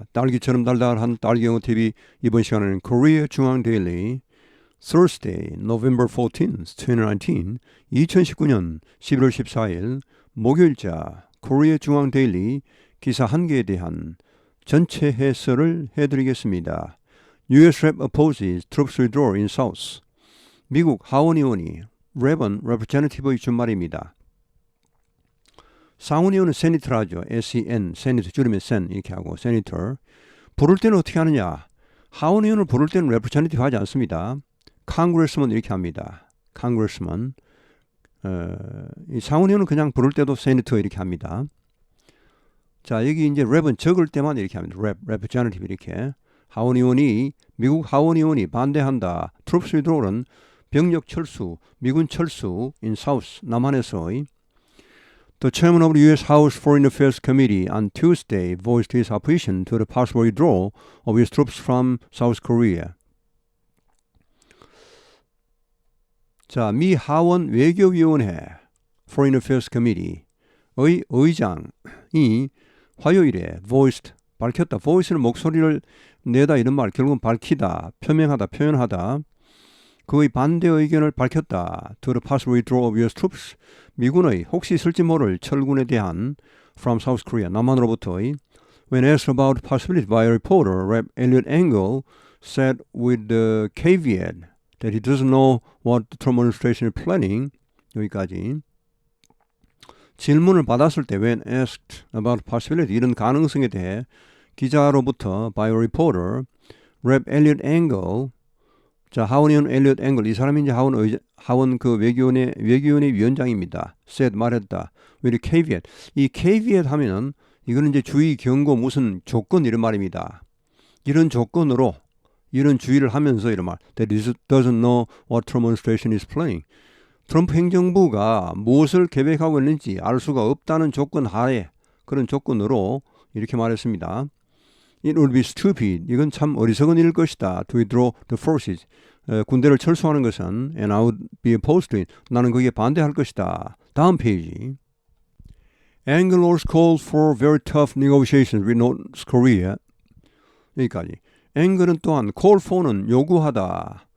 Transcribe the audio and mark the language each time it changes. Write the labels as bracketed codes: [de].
[ko] 딸기처럼 달달한 딸기영어 TV 이번 시간에는 Korea 중앙 데일리 Thursday, November 14th, 2019 2019년 11월 14일 목요일자 Korea 중앙 데일리 기사 한 개에 대한 전체 해설을 해드리겠습니다. [en] US Rep opposes troops withdrawal in South. [ko] 미국 하원 의원이 랩은 Representative의 준말입니다. 상원의원은 세니터를 하죠. SEN, 세니터 줄이면 sen 이렇게 하고 세니터. 부를 때는 어떻게 하느냐? 하원의원을 부를 때는 representative 하지 않습니다. congressman 이렇게 합니다. [en] congressman. [ko] 이 상원의원은 그냥 부를 때도 세니터 이렇게 합니다. 자, 여기 이제 랩은 적을 때만 이렇게 합니다. representative 이렇게. 미국 하원의원이 반대한다. troops withdrawal은 병력 철수, 미군 철수 in South, 남한에서의 [en] The chairman of the U.S. House Foreign Affairs Committee on Tuesday voiced his opposition to the possible withdrawal of U.S. troops from South Korea. [ko] 자, 미 하원 외교위원회 Foreign Affairs Committee의 의장이 화요일에 밝혔다. voice는 목소리를 내다 이런 말, 결국은 밝히다, 표명하다, 표현하다. 그의 반대 의견을 밝혔다. [en] To the possible withdrawal of U.S. troops. [ko] 미군의 혹시 있을지 모를 철군에 대한 [en] from South Korea, [ko] 남한으로부터의 [en] When asked about the possibility by a reporter, Rep. Elliot Engel said with the caveat that he doesn't know what the Trump administration is planning. [ko] 여기까지. 질문을 받았을 때 [en] when asked about the possibility, [ko] 이런 가능성에 대해 기자로부터 [en] by a reporter, Rep. [ko] Elliot Engel 자, 하원의원 엘리엇 앵글, 이 사람이 이제 하원 그 외교위원회 위원장입니다. [en] said, 말했다. with caveat. [ko] 이 caveat 하면은, 이거는 이제 주의, 경고, 무슨 조건 이런 말입니다. 이런 조건으로, 이런 주의를 하면서 이런 말. [en] That he doesn't know what Trump administration is planning. [ko] 트럼프 행정부가 무엇을 계획하고 있는지 알 수가 없다는 조건 하에, 그런 조건으로 이렇게 말했습니다. [en] It would be stupid. [ko] 이건 참 어리석은 일일 것이다. [en] To withdraw the forces. [ko] 군대를 철수하는 것은 [en] and I would be opposed to it. [ko] 나는 거기에 반대할 것이다. 다음 페이지. [en] Engel also called for very tough negotiations with North Korea. [ko] 여기까지. 앵글은 또한 call for는 요구하다.